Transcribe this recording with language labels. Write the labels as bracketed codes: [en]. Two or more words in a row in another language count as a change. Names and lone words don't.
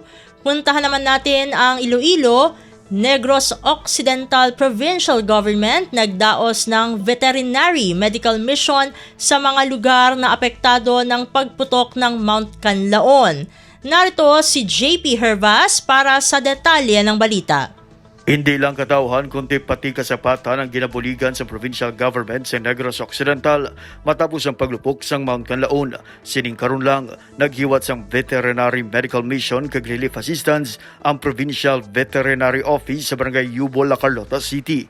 [tl] Puntahan naman natin ang Iloilo. Negros Occidental Provincial Government nagdaos ng [en] veterinary medical mission [tl] sa mga lugar na apektado ng pagputok ng Mount Canlaon. Narito si JP Hervas para sa detalye ng balita. [hil] Hindi lang katauhan kundi pati kasapatan ang ginabuligan sa [en] provincial government [hil] sa Negros Occidental matapos ang paglupok sang Mount Canlaon. Sining karon lang naghiwat sang [en] veterinary medical mission [hil] kag [en] relief assistance [hil] ang Provincial Veterinary Office sa Barangay Yubo, La Carlota City.